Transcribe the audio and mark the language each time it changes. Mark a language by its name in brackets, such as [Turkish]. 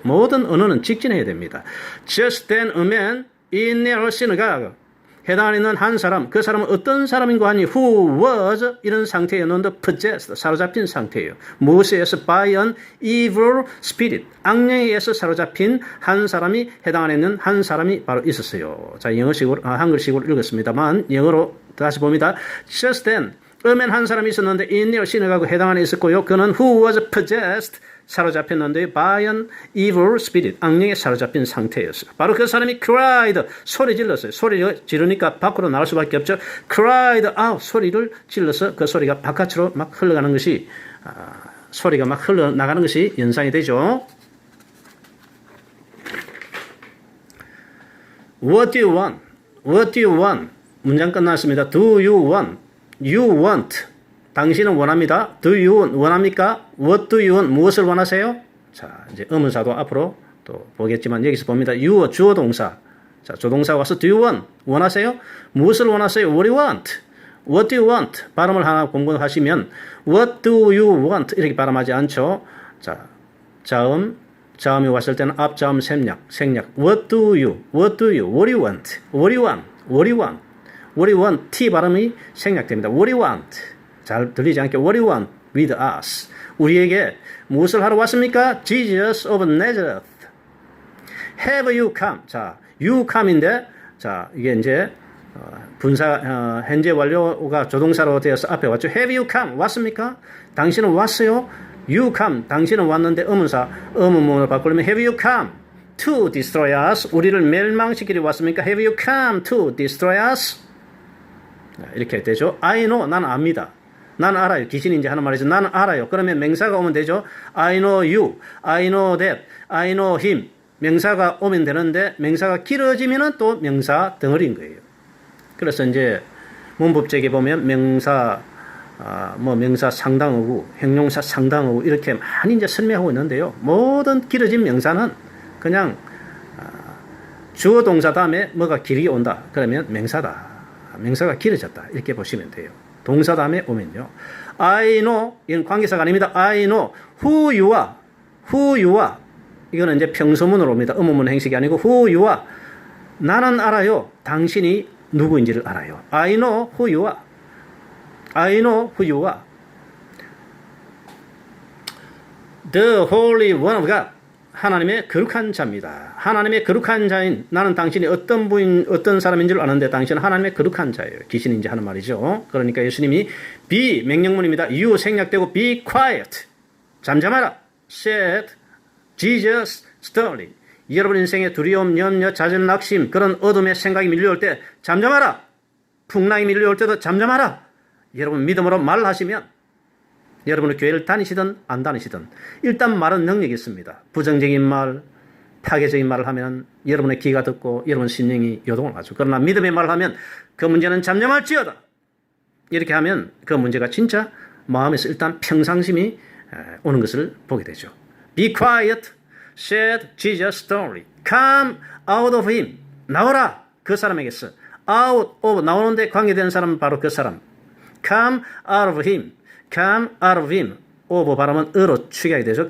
[Korean] 모든 언어는 직진해야 됩니다. [English] Just then a man in their synagogue [Korean] 해당하는 있는 한 사람 그 사람은 어떤 사람인고 하니 [English] who was [Korean] 이런 상태였는데 [English] possessed [Korean] 사로잡힌 상태예요. 무엇에 의해서 [English] by an evil spirit [Korean] 악령에 의해서 사로잡힌 한 사람이 해당하는 있는 한 사람이 바로 있었어요. 자, 영어식으로 한글식으로 읽었습니다만 영어로 다시 봅니다. [English] Just then a man [Korean] 한 사람이 있었는데 [English] in their synagogue [Korean] 해당하는 있었고요. [English] 그는 who was possessed [Korean] 사로잡혔는데 [English] by an evil spirit [Korean] 악령에 사로잡힌 상태였어요. 바로 그 사람이 [English] cried [Korean] 소리 질렀어요. 소리 지르니까 밖으로 나갈 수밖에 없죠. [English] cried out [Korean] 소리를 질러서 그 소리가 바깥으로 막 흘러가는 것이 소리가 막 흘러나가는 것이 연상이 되죠. [English] What do you want? What do you want? [Korean] 문장 끝났습니다. [English] Do you want? You want. [Korean] 당신은 원합니다. [English] Do you 원합니까? What do you want? [Korean] 무엇을 원하세요? 자, 이제 의문사도 앞으로 또 보겠지만 여기서 봅니다. You 주어 동사. 자, 조동사가 와서 [English] do you want? [Korean] 원하세요? 무엇을 원하세요? [English] What do you want? What do you want? [Korean] 발음을 하나 공부하시면 [English] What do you want? [Korean] 이렇게 발음하지 않죠. 자, 자음이 왔을 때는 앞자음 생략. [English] What do you? What do you? What do you want? What do you want? What do you want? What do you want? T [Korean] 발음이 생략됩니다. [English] What do you want? [Korean] 잘 들리지 않게 [English] What do you want with us? [Korean] 우리에게 무엇을 하러 왔습니까? [English] Jesus of Nazareth. Have you come? [Korean] 자, [English] you come [Korean] 인데 자, 이게 이제 분사 현재 완료가 조동사로 되어서 앞에 왔죠. [English] Have you come? [Korean] 왔습니까? 당신은 왔어요? [English] You come. [Korean] 당신은 왔는데 의문문을 바꾸려면 [English] Have you come to destroy us? [Korean] 우리를 멸망시키려 왔습니까? [English] Have you come to destroy us? [Korean] 이렇게 되죠. [English] I know, [Korean] 나는 압니다. 나는 알아요. 귀신인지 하는 말이죠. 나는 알아요. 그러면 명사가 오면 되죠. [English] I know you, I know that, I know him. [Korean] 명사가 오면 되는데 명사가 길어지면은 또 명사 덩어리인 거예요. 그래서 이제 문법책에 보면 명사 명사 상당어구, 형용사 상당어구 이렇게 많이 이제 설명하고 있는데요. 모든 길어진 명사는 그냥 주어 동사 다음에 뭐가 길게 온다. 그러면 명사다. 명사가 길어졌다. 이렇게 보시면 돼요. 동사 다음에 오면요. [English] I know, [Korean] 이건 관계사가 아닙니다. [English] I know who you are. who you are. [Korean] 이거는 이제 평소문으로 옵니다. 의문문 행식이 아니고 [English] who you are. [Korean] 나는 알아요. 당신이 누구인지를 알아요. [English] I know who you are. I know who you are. The Holy One of God. [Korean] 하나님의 거룩한 자입니다. 하나님의 거룩한 자인 나는 당신이 어떤 분인 어떤 사람인 줄 아는데 당신은 하나님의 거룩한 자예요. 귀신인지 하는 말이죠. 그러니까 예수님이 be 명령문입니다. [English] you [Korean] 생략되고 [English] be quiet. [Korean] 잠잠하라. [English] said Jesus sternly. [Korean] 여러분 인생에 두려움, 염려, 좌절, 낙심 그런 어둠의 생각이 밀려올 때 잠잠하라. 풍랑이 밀려올 때도 잠잠하라. 여러분 믿음으로 말하시면 여러분은 교회를 다니시든 안 다니시든 일단 말은 능력이 있습니다. 부정적인 말, 파괴적인 말을 하면 여러분의 귀가 듣고 여러분 심령이 요동을 하죠. 그러나 믿음의 말을 하면 그 문제는 잠잠할지어다. 이렇게 하면 그 문제가 진짜 마음에서 일단 평상심이 오는 것을 보게 되죠. [English] Be quiet, said Jesus sternly. Come out of him. [Korean] 나오라. 그 사람에게서. [English] out of [Korean] 나오는데 관계된 사람은 바로 그 사람. [English] Come out of him. Come out of him. [Korean] of 발음은 으로 축약이 되죠.